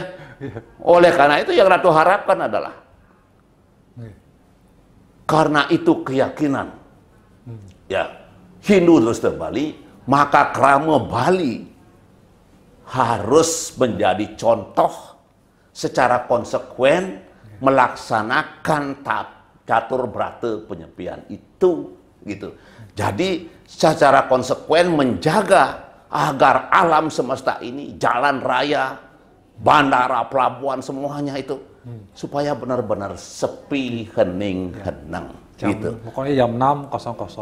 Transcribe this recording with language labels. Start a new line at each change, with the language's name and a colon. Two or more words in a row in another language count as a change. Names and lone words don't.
Indonesian: Oleh karena itu yang Ratu harapkan adalah, karena itu keyakinan, ya, Hindu terus Bali, maka krama Bali harus menjadi contoh secara konsekuen melaksanakan catur brata penyepian itu, gitu. Jadi secara konsekuen menjaga agar alam semesta ini, jalan raya, bandara, pelabuhan, semuanya itu supaya benar-benar sepi, hening, henang, gitu. Pokoknya jam 6.00.